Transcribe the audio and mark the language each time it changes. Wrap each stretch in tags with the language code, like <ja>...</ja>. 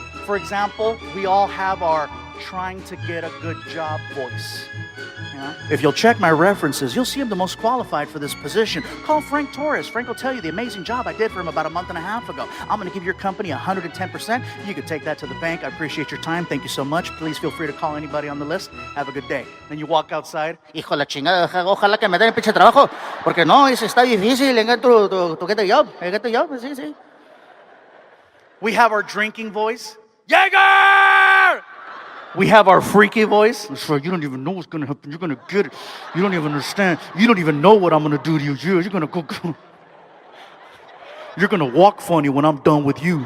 <en>For example, we all have our trying to get a good job voice. You know? If you'll check my references, you'll see I'm the most qualified for this position. Call Frank Torres. Frank will tell you the amazing job I did for him about a month and a half ago. I'm going to give your company 110%. You can take that to the bank. I appreciate your time. Thank you so much. Please feel free to call anybody on the list. Have a good day. Then you walk outside.</en> <es>Hijo la chingada, ojalá que me den el pinche trabajo, porque no, eso está difícil.</es> <en>Tu get the job. Get the job.</en> <es>Sí, sí.</es> <en>We have our drinking voice. Jaeger! We have our freaky voice. It's like, you don't even know what's going to happen. You're going to get it. You don't even understand. You don't even know what I'm going to do to you. You're going to go. You're going to walk funny when I'm done with you.</en>